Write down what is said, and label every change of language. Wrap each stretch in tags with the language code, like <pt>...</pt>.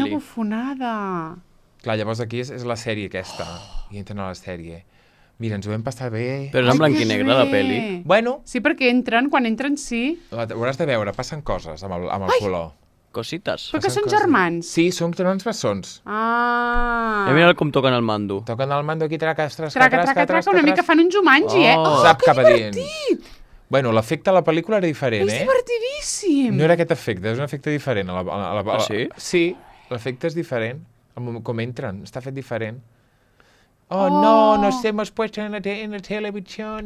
<ca>Quina bufonada. Clar, llavors aquí és la sèrie aquesta. I entren a la sèrie. Mira, ens ho vam passar bé. Però és en blanc i negre, la peli. Bueno. Sí, perquè quan entren, sí. Ho hauràs de veure, passen coses amb el color. Cosites. Però que són germans. Sí, són germans bessons. Ah. I mira com toquen el mando. Toquen el mando aquí, traca, una mica fan un Jumanji, Sap cap a dins. Bueno, l'efecte a la pel·lícula era diferent, És divertidíssim. No era aquest efecte, és un efecte diferent. Sí? Sí, l'efecte és diferent. Com entren, està fet diferent.</ca> <es>No, nos hemos puesto en la televisión.</es>